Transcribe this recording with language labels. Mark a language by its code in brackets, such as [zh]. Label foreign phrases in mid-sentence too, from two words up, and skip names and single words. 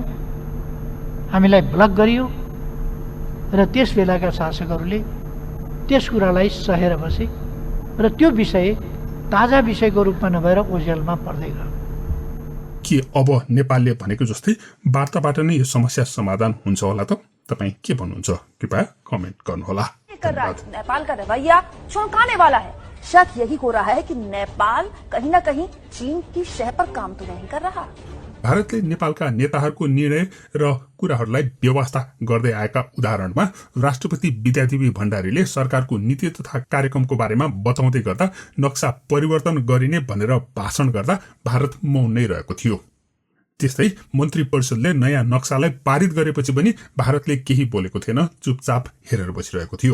[ne] हामीलाई ब्लक गरियो र त्यस बेलाका शासकहरूले त्यस कुरालाई सहेर बसे र त्यो विषय ताजा विषयको रूपमा नभएर ओझेलमा पर्दै गयो। के अब नेपालले भनेको जस्तै वार्ताबाट नै यो समस्या समाधान हुन्छ होला त? तपाईँ के भन्नुहुन्छ? कृपया कमेन्ट गर्नुहोला। [hi] नेपाल का रवैया चौंकाने वाला है। शक यही हो रहा है कि नेपाल कहीं न कहीं चीन की शह पर काम तो नहीं कर रहा। [ne] भारतले नेपालका नेताहरूको निर्णय र कुराहरूलाई व्यवस्था गर्दै आएका उदाहरणमा राष्ट्रपति विद्यादेवी भण्डारीले सरकारको नीति तथा कार्यक्रमको बारेमा बताउँदै गर्दा नक्सा परिवर्तन गरिने भनेर भाषण गर्दा भारत मौन नै रहेको थियो। त्यस्तै मन्त्री परिषदले नयाँ नक्सालाई पारित गरेपछि पनि भारतले केही बोलेको थिएन, चुपचाप हेरेर बसिरहेको थियो।